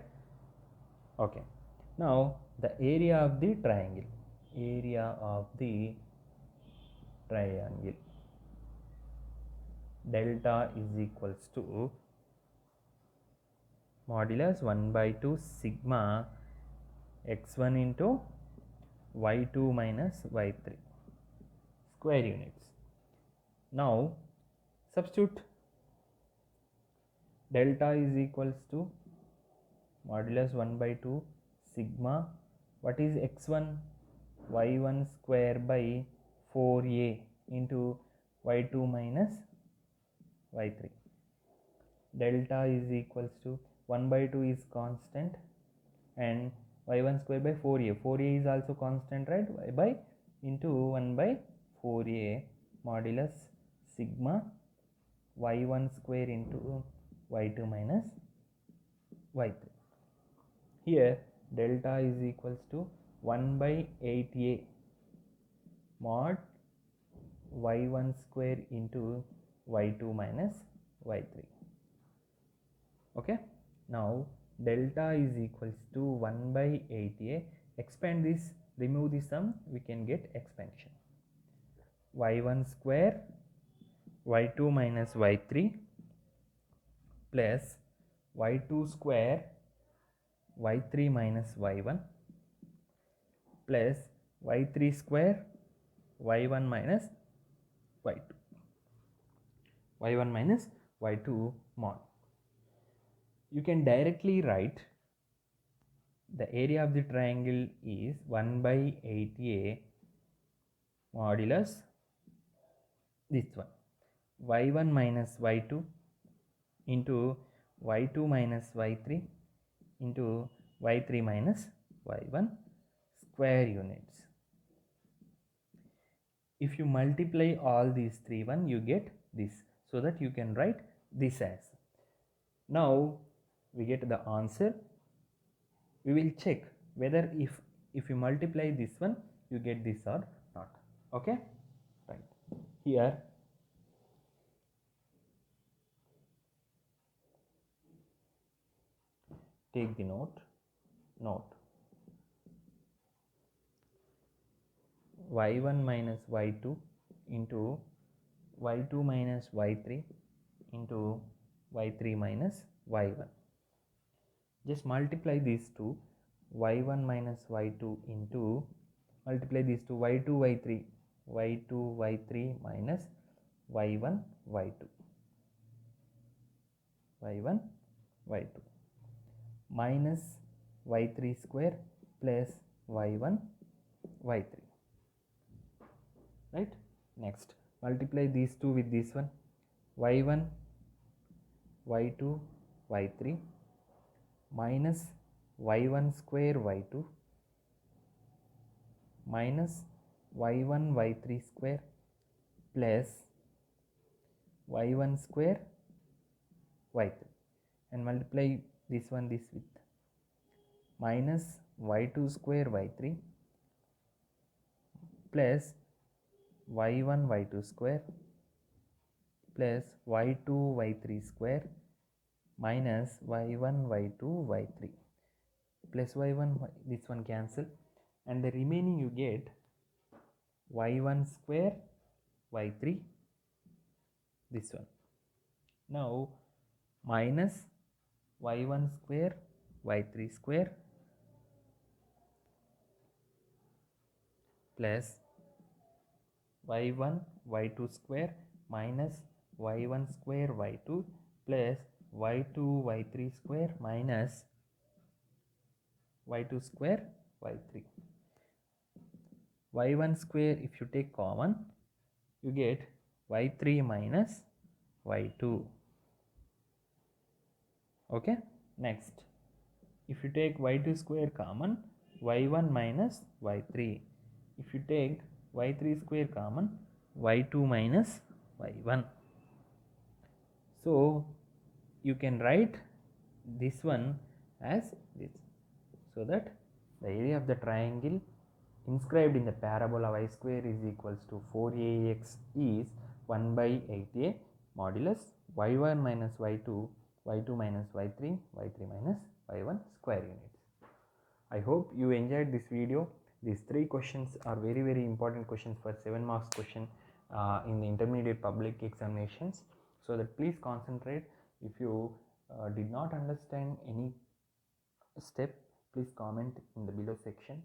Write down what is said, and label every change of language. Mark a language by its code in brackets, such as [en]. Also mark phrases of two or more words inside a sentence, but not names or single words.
[en] Okay, now the area of the triangle, delta is equals to modulus 1 by 2 sigma x1 into y2 minus y3 square units. Now substitute delta is equals to modulus 1 by 2 sigma, what is x1, y1 square by 4a into y2 minus y3. Delta is equals to 1 by 2 is constant and y1 square by 4a, 4a is also constant, right, y by into 1 by 4a modulus sigma y1 square into y2 minus y3. Here delta is equals to 1 by 8a mod y1 square into y2 minus y3. Okay, now delta is equals to 1 by 8a. Expand this, remove the sum, we can get expansion. Y1 square y2 minus y3 plus y2 square y3 minus y1 plus y3 square y1 minus y2, y1 minus y2 mod. You can directly write the area of the triangle is 1 by 8a modulus this one y1 minus y2 into y2 minus y3 into y3 minus y1 square units. If you multiply all these three you get this, so that you can write this as. Now we get the answer. We will check whether if you multiply this one you get this or not. Okay, right. Here take the note y1 minus y2 into y2 minus y3 into y3 minus y1. Just multiply these two, y1 minus y2 into, multiply these two, y2 y3 minus y1 y2 minus y3 square plus y1 y3, right. Next multiply these two with this one, y1 y2 y3 minus y1 square y2 minus y1 y3 square plus y1 square y3, and multiply this with minus y2 square y3 plus y1 y2 square plus y2 y3 square minus y1 y2 y3 plus y1 this one cancel, and the remaining you get y1 square y3 this one. Now minus y1 square y3 square plus y1 y2 square minus y1 square y2 plus y2 y3 square minus y2 square y3. y1 square if you take common you get y3 minus y2. Okay, next if you take y2 square common, y1 minus y3. If you take y3 square common, y2 minus y1. So you can write this one as this, so that the area of the triangle inscribed in the parabola y square is equals to 4ax is 1 by 8a modulus y1 minus y2, y2 minus y3, y3 minus y1 square units. I hope you enjoyed this video. These three questions are very important questions for 7 marks question in the intermediate public examinations. So that please concentrate. If you did not understand any step, please comment in the below section.